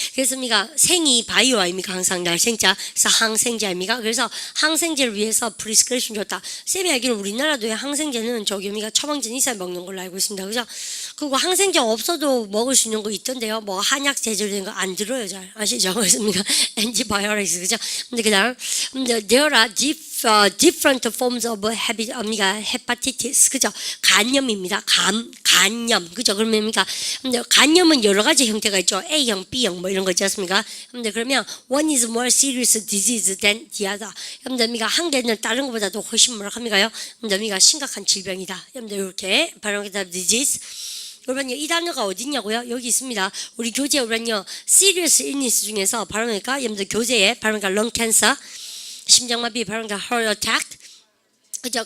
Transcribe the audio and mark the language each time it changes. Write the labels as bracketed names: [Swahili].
[Korean] 그래서 우리가 생이 바이오 아닙니까? 항상 날생자. 그래서 항생제 아닙니까? 그래서 항생제를 위해서 프리스크립션 줬다. 쌤이 알기로는 우리나라도 항생제는 저기 우리가 처방전 있어야 먹는 걸로 알고 있습니다. 그죠? 그리고 항생제 없어도 먹을 수 있는 거 있던데요. 뭐 한약 제조된 거 안 들어요. 잘 아시죠? 그래서 우리가 antibiotics. 그죠? 근데 그다음 [English] there are different forms of hepatitis. [Korean] 그죠? 간염입니다. 간염. 그죠? 그러니까 간염은 여러 가지 형태가 있죠. A형, B형 뭐 이런 거 있지 않습니까? 근데 그러면 [English] one is more serious disease than the other. [Korean] 그러니까 한 개는 다른 것보다도 훨씬 뭐랄까요? 그러니까 심각한 질병이다. 이렇게 발음하다 disease. 여러분요, 이 단어가 어디 있냐고요? 여기 있습니다. 우리 교재 여러분요, serious illness 중에서 발음하니까 여러분들 교재에 발음하니까 lung cancer, 심장마비 발음하니까 heart attack, 그죠?